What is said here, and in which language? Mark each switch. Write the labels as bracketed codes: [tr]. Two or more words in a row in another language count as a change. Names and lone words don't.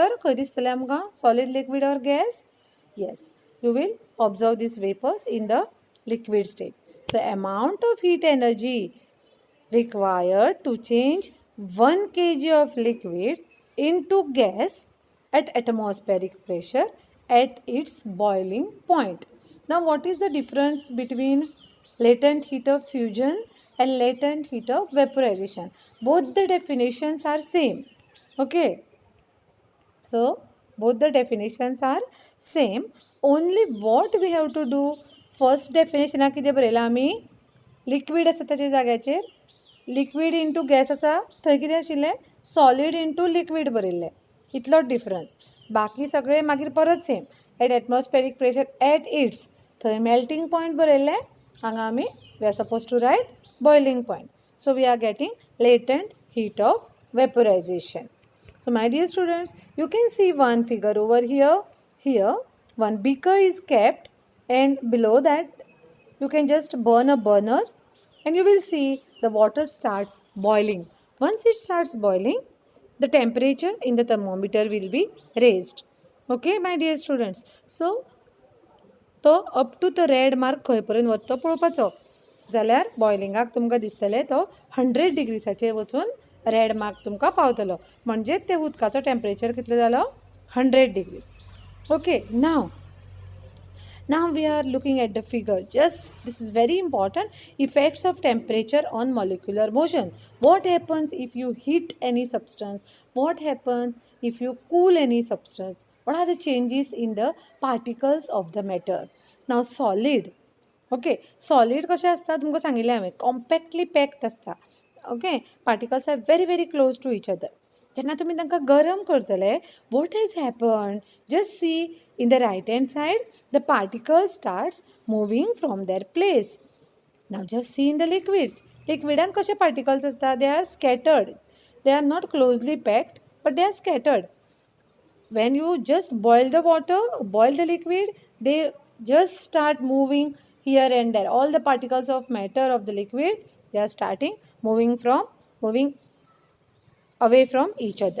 [kok] खंय दिसतलें आमकां? [en] Solid, liquid or gas? Yes, you will observe these vapors in the liquid state. The amount of heat energy required to change 1 kg of liquid into gas at atmospheric pressure at its boiling point. Now what is the difference between latent heat of fusion and latent heat of vaporization? Both the definitions are same. Okay, so both the definitions are same. Only what we have to do, first definition [kok] कितें बरयलां आमी? लिक्विड आसा ताचे जाग्याचेर [en] liquid into gas [kok] आसा थंय कितें आशिल्लें? [en] solid into liquid [kok] बरयल्लें. इतलोच डिफरन्स. बाकी सगळें मागीर परत [en] सेम. at atmospheric pressure at its थंय melting point बरयल्लें. [kok] हांगा आमी [en] we are suppose to write boiling point. so we are getting latent heat of vaporization. So my dear students, you can see one figure over here. Here one beaker is kept and below that you can just burn a burner and you will see the water starts boiling. Once it starts boiling, the temperature in the thermometer will be raised. Okay, my dear students. So, तो up to the red mark [kok] खंय पर्यंत वता तो पळोवपाचो. जाल्यार बॉयलिंगाक तुमकां दिसतलें तो 100 डिग्रीसाचेर वचून [en] red mark [kok] तुमकां पावतलो. म्हणजे ते उदकाचो टेम्परेचर कितलो जालो? [en] 100 डिग्रीज. Okay, now we are looking at the figure. Just this is very important. Effects of temperature on molecular motion. What happens if you heat any substance? What happens if you cool any substance? What are the changes in the particles of the matter? Now solid. Okay, solid [kok] कशें आसता तुमकां सांगिल्लें हांवें, [en] compactly packed [kok] आसता. [en] okay, particles are very very close to each other. [kok] जेन्ना तुमी तांकां गरम करतले, [en] what has happen? just see in the right hand side the particles starts moving from their place. now just see in the liquids. [kok] लिक्विडान कशे पार्टिकल्स असता, [en] they are scattered, they are not closely packed but they are scattered. When you just boil the water, boil the liquid, they just start moving here and there. All the particles of matter of the liquid, they are starting moving away from each other.